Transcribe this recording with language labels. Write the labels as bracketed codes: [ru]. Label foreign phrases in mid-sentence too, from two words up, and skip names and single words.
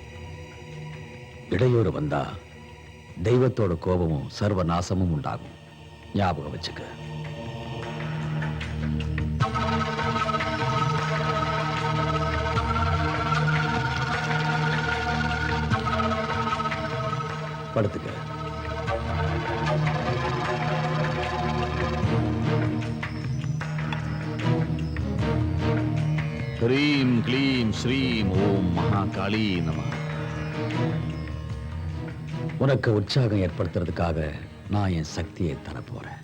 [ta] இடையூறு வந்தா தெய்வத்தோட கோபமும் சர்வ நாசமும் உண்டாகும். ஞாபகம் வச்சுக்க. படுத்துக்க. [sa] ह्रीं क्लीं श्रीं ओम महाकाली नमः. [ta] உனக்கு உற்சாகம் ஏற்படுத்துறதுக்காக நான் என் சக்தியை தரப்போறேன்.